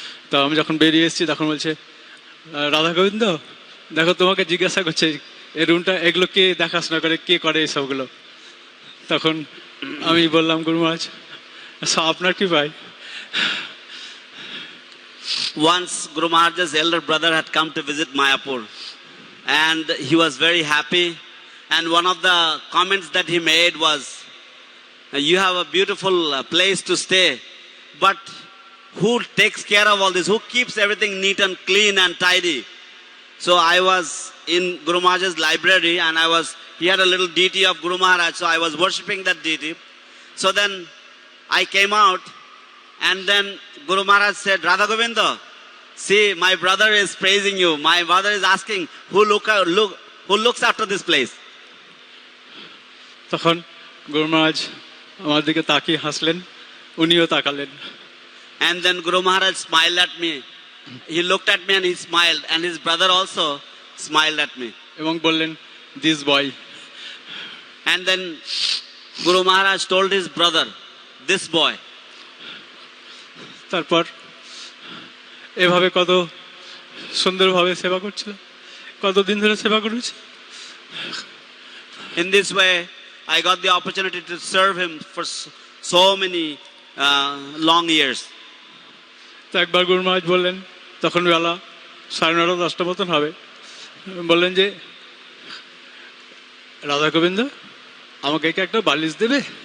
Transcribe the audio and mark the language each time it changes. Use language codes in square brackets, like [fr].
[bn] তো আমি যখন বেরিয়ে এসেছি তখন বলছে, রাধা গোবিন্দ দেখো তোমাকে জিজ্ঞাসা করছে এই রুমটা এগুলো কে দেখাশোনা করে, কে করে এইসবগুলো? তখন আমি বললাম, গুরু মহারাজ আপনার কি ভাই? [en] Once Guru Maharaj's elder brother had come to visit Mayapur, and he was very happy, and one of the comments that he made was, you have a beautiful place to stay, but who takes care of all this? Who keeps everything neat and clean and tidy? So I was in Guru Maharaj's library, and he had a little deity of Guru Maharaj, so I was worshipping that deity. So then I came out, and then Guru Maharaj said, Radha Govinda, see, my brother is praising you. My brother is asking, who looks after this place? [bn] তখন গুরু মহারাজ আমার দিকে তাকিয়ে হাসলেন, উনিও তাকালেন। [en] And then Guru Maharaj smiled at me. He looked at me and he smiled, and his brother also smiled at me. [bn] এবং বললেন, [en] This boy. And then Guru Maharaj told his brother, this boy. [bn] তারপর এভাবে কত সুন্দরভাবে সেবা করছিল, কতদিন ধরে সেবা করেছি। [en] In this way, I got the opportunity to serve him for so many long years. [bn] তো একবার গুরু মহারাজ বললেন, তখন বেলা 9:30 10টা মতন হবে, বললেন যে রাধা গোবিন্দ আমাকে কি একটা বালিশ দেবে?